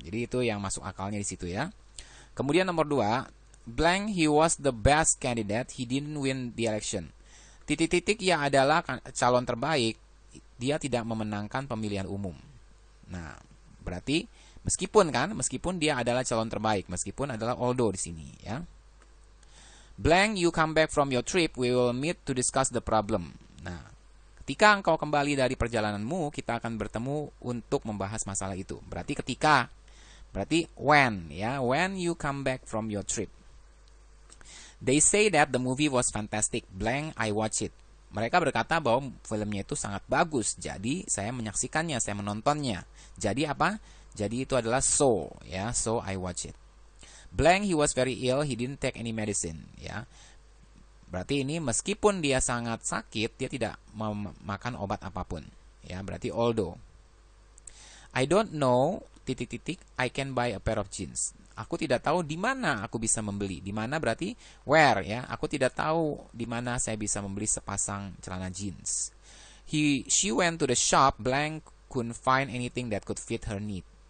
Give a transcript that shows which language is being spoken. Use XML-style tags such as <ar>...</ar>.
<id>Jadi itu yang masuk akalnya di situ ya. Kemudian nomor 2,</id> <en>blank, he was the best candidate, he didn't win the election.</en> <id>Titik-titik, ia adalah calon terbaik, dia tidak memenangkan pemilihan umum. Nah, berarti meskipun dia adalah calon terbaik, meskipun adalah although di sini ya.</id> <en>Blank, you come back from your trip, we will meet to discuss the problem.</en> <id>Nah, ketika engkau kembali dari perjalananmu, kita akan bertemu untuk membahas masalah itu. Berarti ketika, berarti when ya,</id> <en>when you come back from your trip. They say that the movie was fantastic, blank, I watch it.</en> <id>Mereka berkata bahwa filmnya itu sangat bagus, jadi saya menyaksikannya, saya menontonnya. Jadi apa? Jadi itu adalah so, ya,</id> <en>so I watch it. Blank, he was very ill, he didn't take any medicine, ya.</en> <id>Berarti ini meskipun dia sangat sakit, dia tidak memakan obat apapun, ya. Berarti although.</id> <en>I don't know, titik-titik, I can buy a pair of jeans.</en> <id>Aku tidak tahu di mana aku bisa membeli. Di mana berarti where ya. Aku tidak tahu di mana saya bisa membeli sepasang celana jeans.</id> <en>She went to the shop, blank, couldn't find anything that could fit her need.</en>